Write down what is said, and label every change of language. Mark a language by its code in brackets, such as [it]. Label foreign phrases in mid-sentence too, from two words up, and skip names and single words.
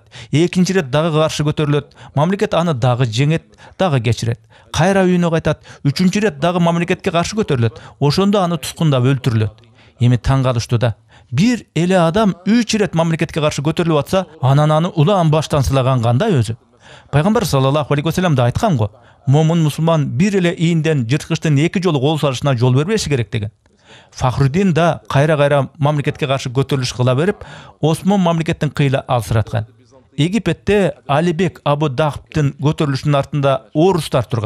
[ky] Экинчи рет дагы каршы көтөрүлөт. Мамлекет аны дагы жеңет, дагы кечирет. Кайра үйүнө кайтат. Үчүнчү рет дагы мамлекетке каршы көтөрүлөт. Ошондо аны туткундап өлтүрүлөт. Эми таң калыштуу да. Бир эле адам 3 рет мамлекетке каршы көтөрүлүп атса, анан аны улаан баштан сылаган кандай өзү? Пайгамбар [ar] صلى الله عليه وسلم [ky] да айткан го. Момун мусулман бир эле ийинден жырткычтын 2 жолу кол салышына жол бербеши керек деген. Фахруддин да кайра мамлекетке каршы көтөрүлүш кыла берип, Осмон мамлекеттин кыйла алсыраткан. Египетте Алибек Абу Дахбтын көтөрүлүшүнүн артында орустар турган.